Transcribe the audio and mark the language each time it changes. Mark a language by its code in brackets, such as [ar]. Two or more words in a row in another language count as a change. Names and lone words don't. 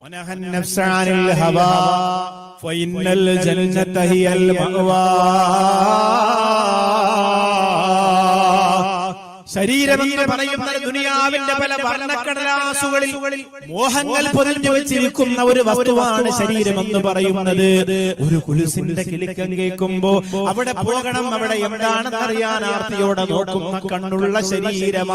[ar] ونهى النفس عن الهوى فإن الجنة هي المأوى. [ml] ശരീരമെന്ന് പറയുന്ന ദുനിയാവിന്റെ പല വർണ്ണക്കടലാസുകളിൽ മോഹങ്ങൾ പൊതിഞ്ഞു വെച്ചിരിക്കുന്ന ഒരു വസ്തുവാണ് ശരീരമെന്ന് പറയുന്നത്. ഒരു കുലുസിന്റെ കിലുക്കം കേൾക്കുമ്പോ അവിടെ പോകണം, അവിടെ എന്താണെന്ന് അറിയാൻ ആർത്തിയോടെ നോക്കുന്ന കണ്ണുള്ള ശരീരമാ.